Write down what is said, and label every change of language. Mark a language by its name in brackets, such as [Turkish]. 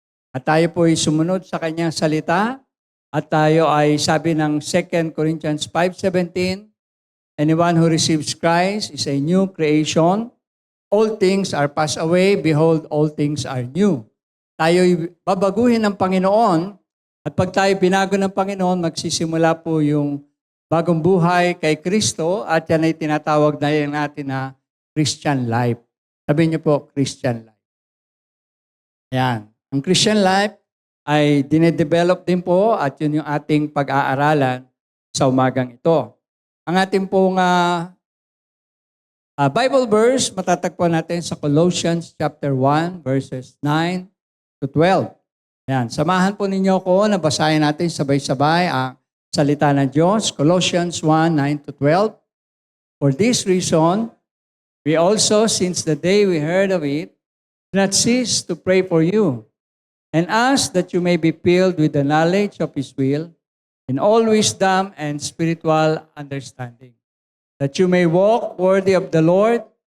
[Filipino] At tayo po ay sumunod sa Kanyang salita. At tayo ay sabi ng [English] 2 Corinthians 5:17, anyone who receives Christ is a new creation. All things are passed away. Behold, all things are new. [Filipino] Tayo'y babaguhin ng Panginoon. At pag tayo binago ng Panginoon, magsisimula po yung bagong buhay kay Kristo. At yan ay tinatawag na natin na Christian life. Sabihin niyo po, Christian life. Ayan. Ang Christian life ay dinedevelop din po at yun yung ating pag-aaralan sa umagang ito. Ang ating pong Bible verse, matatagpuan natin sa Colossians chapter 1, verses 9 to 12. Ayan. Samahan po ninyo ko na basahin natin sabay-sabay ang salita ng Diyos. Colossians 1, 9 to 12. [English] For this reason, we also, since the day we heard of it, do not cease to pray for you, and ask that you may be filled with the knowledge of His will, in all wisdom and spiritual understanding, that you may walk worthy of the Lord,